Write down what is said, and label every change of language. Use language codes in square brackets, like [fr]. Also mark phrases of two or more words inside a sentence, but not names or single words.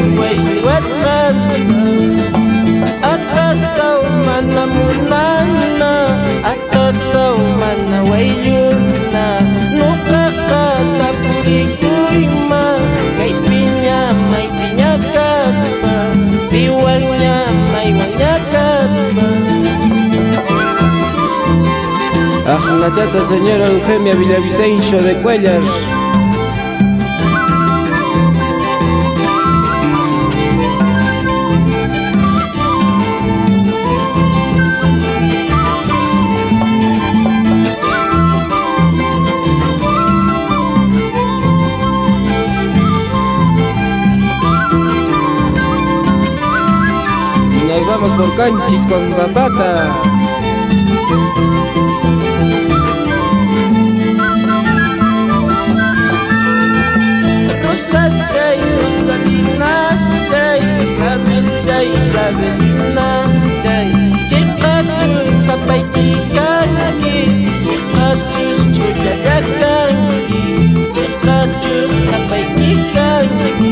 [qu] wayuasqan atataw mana munana atataw mana wayuna nuqaqa tapurikuyma kaypiña maypiña kaspa piwanña maywanña kaspa. [es] Ajnachata señora Eufemia Villavicencio de Cuellar. Y nos vamos por Canchis con Papata. [qu] Rosastay, rosalinastay, labeltay, labelinastay. Chiqachus sapaytikanki, chiqachus chullallakanki, chiqachus sapaytikanki.